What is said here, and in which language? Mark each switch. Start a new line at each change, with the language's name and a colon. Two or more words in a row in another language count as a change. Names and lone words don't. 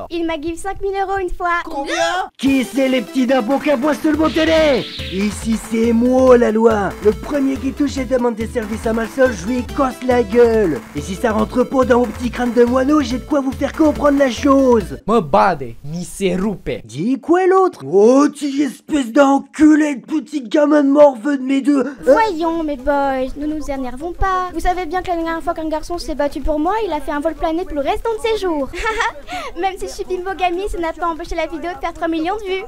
French: Il m'a give 5000 € une fois. Combien? Qui c'est les petits d'impôts qui aboient sur le bon télé? Ici c'est moi la loi. Le premier qui touche et demande des services à Malsol, je lui casse la gueule. Et si ça rentre pas dans mon petit crâne de moineau, j'ai de quoi vous faire comprendre la chose.
Romanian: Mă bade, mi se rupe.
French: Dis quoi l'autre? Oh, tu espèce d'enculé de petit gamin de morveux de mes deux. Voyons, mes boys, ne nous énervons pas. Vous savez bien que la dernière fois qu'un garçon s'est battu pour moi, il a fait un vol plané pour le restant de ses jours. Même si je suis bimbogami, ça n'a pas empêché la vidéo de faire 3 millions de vues.